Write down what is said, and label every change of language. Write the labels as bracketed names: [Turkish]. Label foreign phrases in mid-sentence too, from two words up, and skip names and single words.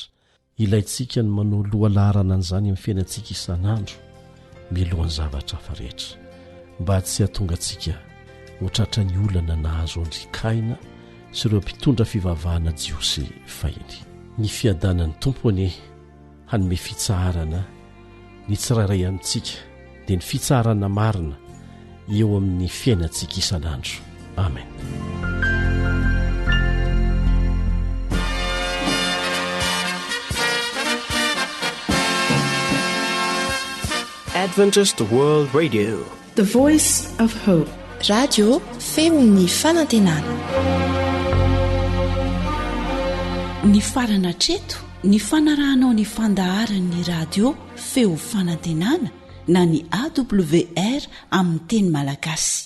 [Malagasy] Ilayntsika ny manao lohalarana an'izany amin'ny fiainantsika isan'andro milohan'ny zavatra hafa rehetra, mba tsy hahatonga antsika ho tratra ny olana nahazo andrikaina sy ireo mpitondra fivavahana jiosy fahiny. Ny fiadanan'ny tompony hanome fitsarana ny tsirairay amintsika dia ny fitsarana marina eo amin'ny fiainantsika isan'andro. Amen. [English] Adventist World Radio, the voice of hope. [Malagasy] Radio feon'ny fanantenana. Ny farana treto, ny fanarahanao ny fandaharan'ny radio feo fanantenana na ny AWR amin'ny teny malagasy.